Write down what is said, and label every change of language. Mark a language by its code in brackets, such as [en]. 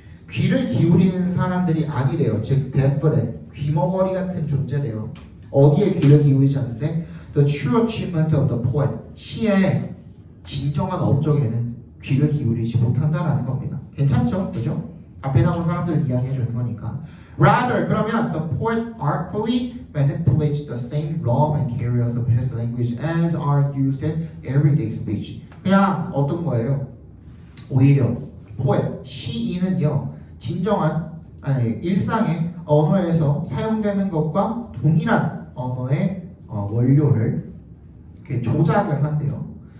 [ko] 귀를 기울이는 사람들이 아니래요. 즉 deaf래, 귀머거리 같은 존재래요. 어디에 귀를 기울이지 않는데 [en] the true achievement of the poet, [ko] 시의 진정한 업적에는 귀를 기울이지 못한다라는 겁니다. 괜찮죠? 그죠? 앞에 나온 사람들 이야기해 주는 거니까. [en] Rather, [ko] 그러면 [en] the poet artfully manipulates the same raw materials of his language as are used in everyday speech. [ko] 그냥 어떤 거예요? 오히려 poet, 시인은요, 진정한 일상의 언어에서 사용되는 것과 동일한 언어의 원료를 이렇게 조작을 한대요.